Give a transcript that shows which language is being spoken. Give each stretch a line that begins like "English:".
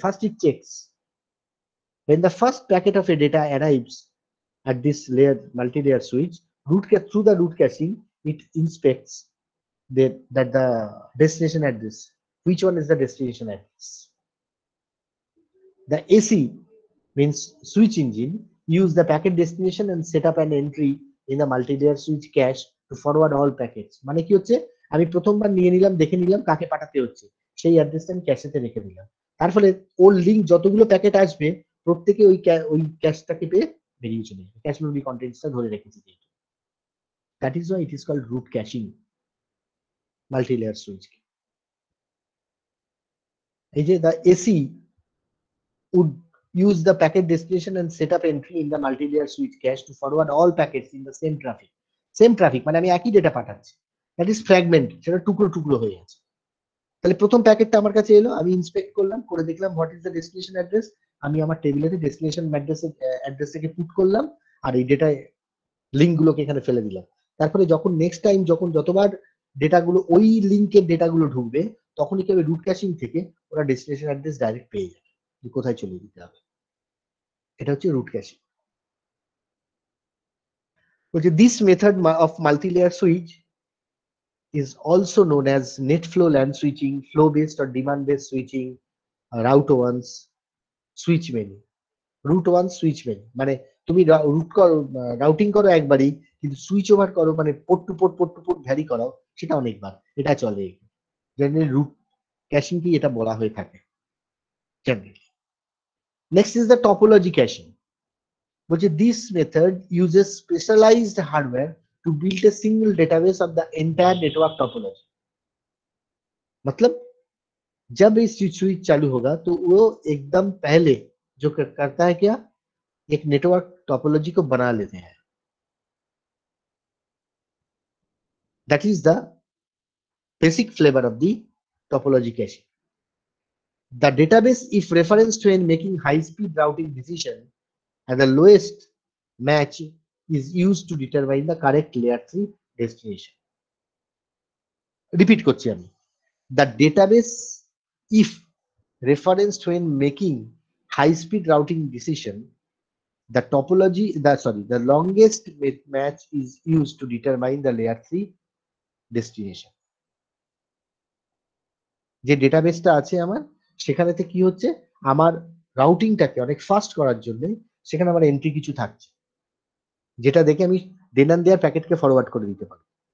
English: First it checks when the first packet of a data arrives at this layer multi-layer switch, through the root caching it inspects that the destination address, which one is the destination address. The AC means switch engine use the packet destination and set up an entry in the multi-layer switch cache to forward all packets.
Bangla: মানে কি হচ্ছে, আমি প্রথমবার নিয়ে নিলাম, দেখে নিলাম কাকে পাঠাতে হচ্ছে, সেই অ্যাড্রেসটা আমি ক্যাশেতে রেখে দিলাম। তার ফলে ওর লিংক যতগুলো প্যাকেট আসবে প্রত্যেকে ওই ক্যাশটাকে পেয়ে বেরিয়ে চলে যাবে, ক্যাশ মেমরি কন্টেন্টসটা ধরে রেখেছে।
English: That is why it is called route caching multi layer switch.
Bangla: এই যে
English: the AC would use the packet destination and set up entry in the multi-layer switch cache to forward all packets in the same traffic
Bangla: মানে আমি একই data পাঠাচ্ছি,
English: that is fragment,
Bangla: সেটা টুকরো টুকরো হয়ে আছে। তাহলে প্রথম প্যাকেটটা আমার কাছে এলো, আমি ইন্সপেক্ট করলাম, করে দেখলাম
English: what is the destination address,
Bangla: আমি আমার টেবিলেতে ডেস্টিনেশন অ্যাড্রেসটাকে পুট করলাম আর এই ডেটা লিঙ্ক গুলোকে এখানে ফেলে দিলাম। তারপরে যখন নেক্সট টাইম যতবার ডেটাগুলো ওই লিঙ্কের ডেটাগুলো ঢুকবে, তখনই কি হবে, রুট ক্যাশিং থেকে ওরা ডেস্টিনেশন অ্যাড্রেস ডাইরেক্ট পেয়ে যাবে কোথায় চলে দিতে হবে। এটা হচ্ছে রুট ক্যাশিং। বলছে
English: This method of multi layer switch is also known as net flow LAN switching, flow based or demand based switching, route once switch many. route once switch many
Bangla: মানে তুমি রাউটিং করো একবারই, কিন্তু সুইচ ওভার করো মানে port two port vary করাও, সেটা অনেকবার, এটা চলে। জেনারেলি রুট ক্যাশিং কি এটা বলা হয়ে থাকে generally.
English: Next is the topology caching. Which this method uses specialized hardware to build a single database of the entire network topology.
Hindi: मतलब जब ये स्विच चालू होगा तो वो एकदम पहले जो करता है क्या, एक नेटवर्क टोपोलॉजी को बना लेते हैं.
English: That is the basic flavor of the topology caching. The database, if referenced when making high-speed routing decision, and the lowest match is used to determine the correct layer 3 destination.
Bangla: Repeat করছি আমি.
English: The database, if referenced when making high-speed routing decision, the topology, the longest match is used to determine the layer 3 destination.
Bangla: যে ডেটাবেসটা আছে আমার, সেখানেতে কি হচ্ছে, আমার রাউটিংটাকে অনেক fast করার জন্য সেখানে আমার এন্ট্রি কিছু থাকছে, যেটা দেখে আমি
English: then and there
Bangla: প্যাকেটকে ফরওয়ার্ড করে দিতে পারি.